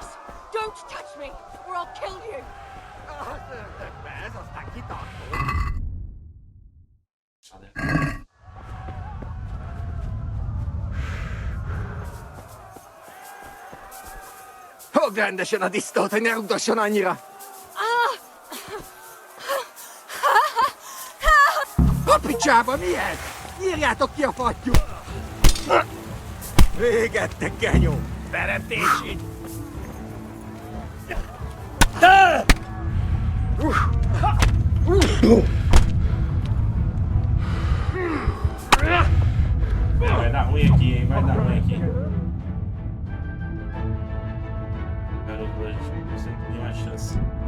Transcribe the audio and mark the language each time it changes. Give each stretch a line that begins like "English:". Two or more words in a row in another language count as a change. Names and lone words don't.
English: Don't touch me, or I'll kill you!
Hungarian: Fogd rendesen a disznót, hogy ne rugdosson annyira! A picsába, mi ez? Írjátok ki a fattyút! Végette, genyó! Teremtését!
Portuguese: Vai dar ruim aqui, hein? Vai dar ruim aqui. Garoto, a gente não tem nenhuma chance.